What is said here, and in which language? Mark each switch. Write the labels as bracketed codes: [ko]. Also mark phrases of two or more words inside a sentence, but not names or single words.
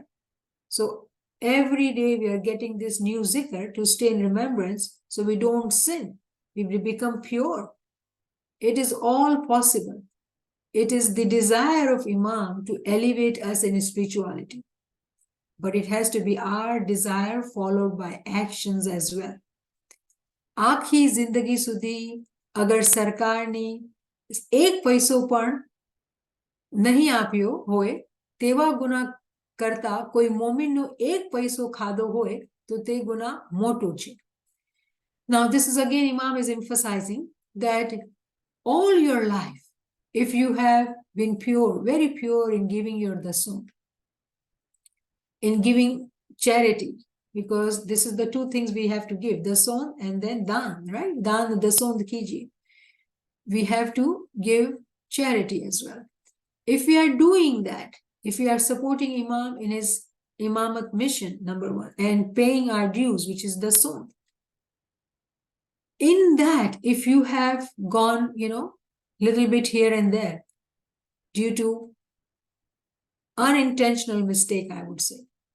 [en] So every day we are getting this new zikr to stay in remembrance so we don't sin. We become pure. It is all possible. It is the desire of Imam to elevate us in spirituality. But it has to be our desire followed by actions as well. [gu] આખી જિંદગી સુધી અગર સરકારની એક પૈસો પણ નહીં આપ્યો હોય તેવા ગુના કરતા કોઈ મોમિનનો એક પૈસો ખાધો હોય તો તે ગુના મોટો છે. [en] Now this is again Imam is emphasizing that all your life, if you have been pure, very pure in giving your dasun, in giving charity, because this is the two things we have to give, dasun and then dan, right? Dan, dasun, kiji. We have to give charity as well. If we are doing that, if we are supporting Imam in his Imamat mission, number one, and paying our dues, which is dasun, in that, if you have gone, little bit here and there due to unintentional mistake, I would say.